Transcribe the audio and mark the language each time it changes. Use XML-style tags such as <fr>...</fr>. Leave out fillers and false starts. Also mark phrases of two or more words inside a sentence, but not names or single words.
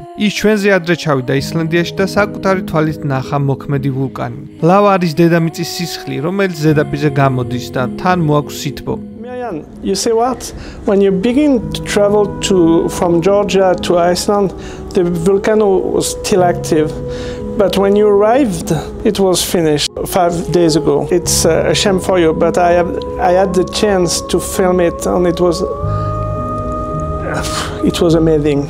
<ka>ის ჩვენზე ადრე ჩავიდა ისლანდიაში და საკუთარი თვალით ნახა მოქმედი ვულკანი. ლავა არის დედამიწის სისხლი, რომელიც ზედაპირზე გამოდის და თან მოაქვს სითბო.</ka> <en>You see what? When you begin to travel from Georgia to Iceland, the volcano was still active. But when you arrived, it was finished 5 days ago. It's a shame for you, but I had the chance to film it, and it was amazing.</en>